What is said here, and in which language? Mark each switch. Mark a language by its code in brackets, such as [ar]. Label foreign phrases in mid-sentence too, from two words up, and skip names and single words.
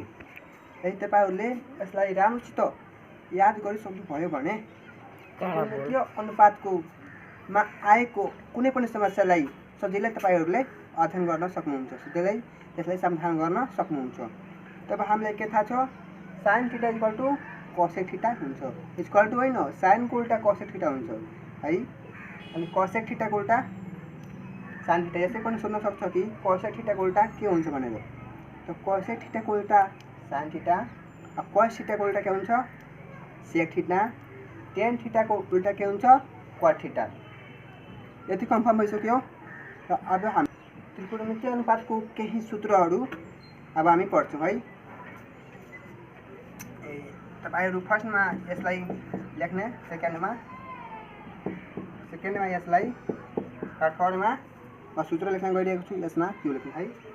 [ne] यदि तपाईहरुले यसलाई राम्रोसित याद गरिसक्नु भयो भने त्रिकोणमितीय अनुपातको मा आएको कुनै पनि समस्यालाई सजिलै तपाईहरुले अध्ययन गर्न सक्नुहुन्छ, सजिलै यसलाई समाधान गर्न सक्नुहुन्छ। तब हामीलाई के थाहा छ? sin थीटा [en] equal to [ne] cosec थीटा हुन्छ। [en] equal to [ne] हैन, sin को उल्टा cosec थीटा हुन्छ है। अनि cosec थीटा को उल्टा sin थीटा। यसै पनि सोध्न सक्छ कि cosec थीटा को उल्टा के हुन्छ भनेर। तो cosec थीटा को उल्टा sin थीटा, cos थीटा को उल्टा के हुन्छ? sec थीटा, tan थीटा को उल्टा के हुन्छ? cot थीटा। यति कन्फर्म भइसक्यो। र अब हामी त्रिकोणमितीय अनुपातको केही सूत्रहरू अब हामी पढ्छौँ है। तपाईहरु फर्स्टमा यसलाई लेख्ने, सेकेन्डमा यसलाई, थर्डमा म सूत्र लेख्न गइरहेको छु, यसमा त्यो लेख्नु है।